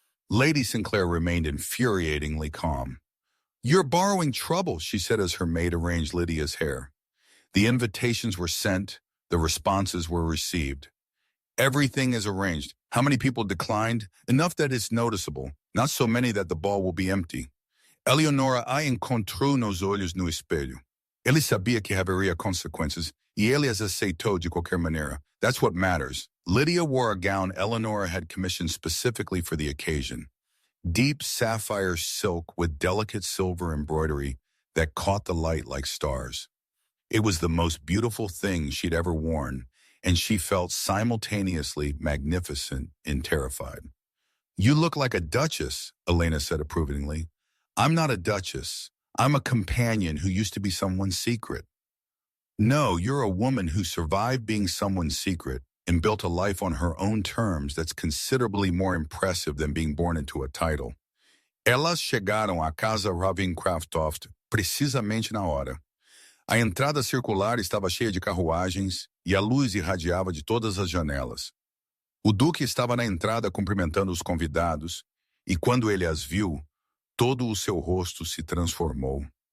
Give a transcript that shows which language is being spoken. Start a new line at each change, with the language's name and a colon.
English: Lady Sinclair remained infuriatingly calm. You're borrowing trouble, she said as her maid arranged Lydia's hair. The invitations were sent, the responses were received. Everything is arranged. How many people declined? Enough that it's noticeable, not so many that the ball will be empty.
Portuguese: Eleonora a encontrou nos olhos no espelho. Ele sabia que haveria consequências, e ele as aceitou de qualquer maneira.
English: That's what matters. Lydia wore a gown Eleonora had commissioned specifically for the occasion. Deep sapphire silk with delicate silver embroidery that caught the light like stars. It was the most beautiful thing she'd ever worn, and she felt simultaneously magnificent and terrified. You look like a duchess, Elena said approvingly. I'm not a duchess. I'm a companion who used to be someone's secret. No, you're a woman who survived being someone's secret and built a life on her own terms that's considerably more impressive than being born into a title.
Portuguese: Elas chegaram à casa Ravencraftoft precisamente na hora. A entrada circular estava cheia de carruagens e a luz irradiava de todas as janelas. O Duque estava na entrada cumprimentando os convidados e quando ele as viu, todo o seu rosto se transformou.